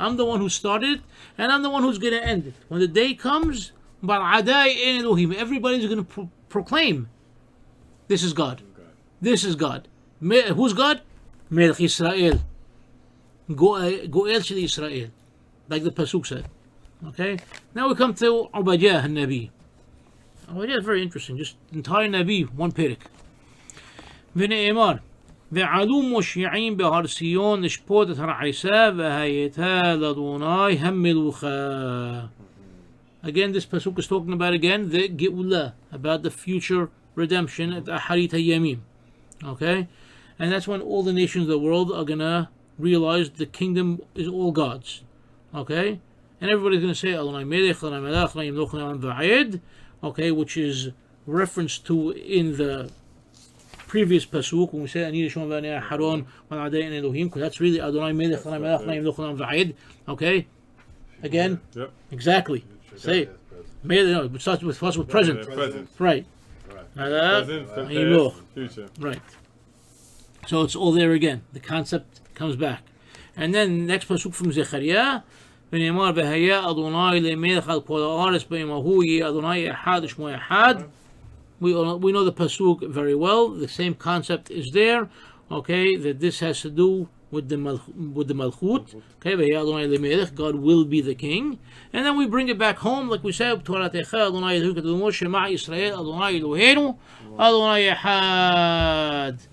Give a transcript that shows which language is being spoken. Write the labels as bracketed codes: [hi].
[en] I'm the one who started, and I'm the one who's going to end it. When the day comes, Ba'adai en Elohim, everybody's going to proclaim, "This is God. This is God." Who's God? Melech Yisrael, Goel Shel Yisrael, like the pasuk said. Okay. Now we come to Obadiah Nabi. Obadiah is very interesting. Just entire Nabi, one perik. [he] ונאמר, ועלו מושיעים בהר ציון לשפוט את הרעיסה והייתה לאדוני המלוכה. [en] Again, this pasuk is talking about the Geula, about the future redemption at Aharit HaYamim. Okay? And that's when all the nations of the world are going to realize the kingdom is all God's. Okay? And everybody's going to say, Adonai Melech, Adonai Melech, Adonai Melech, Adonai Va'ed, okay, which is referenced to in the previous pasuk when we say, Ani Rishon v'ani Aharon v'adai en Elohim, because that's really Adonai Melech, Adonai Melech, Adonai Melech, Adonai Va'ed. Okay? Again? Yep. Exactly. Say, it starts with present. Right. Present, future. Right. So it's all there again. The concept comes back. And then next pasuk from Zechariah, [he] ונאמר והיה אדוני למלך על כל הארץ ביום ההוא יהיה אדוני אחד ושמו אחד. [en] We know the pasuk very well. The same concept is there. Okay, that this has to do with the Malkhouyot. Okay, [he] והיה אדוני למלך, [en] God will be the king. And then we bring it back home, like we said, [he] תורתך אדוני אלוהינו קדומו שמע ישראל אדוני אלוהינו אדוני אחד.